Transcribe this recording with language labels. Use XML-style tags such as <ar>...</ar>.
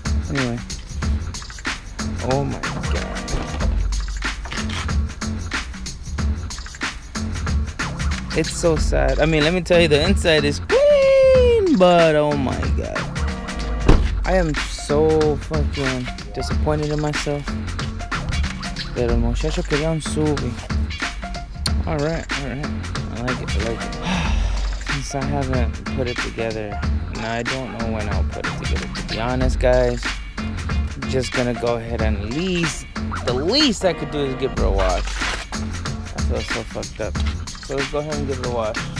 <en>Anyway, oh my god. It's so sad. I mean, let me tell you, the inside is clean, but oh my god. I am so fucking disappointed in myself.</en> <es>Pero el muchacho quería un Subi.</es> <en>Alright. I like it. Since I haven't put it together, and I don't know when I'll put it together. To be honest, guys, I'm just gonna go ahead and the least I could do is give her a wash. I feel so fucked up. So let's go ahead and give it a wash.</en>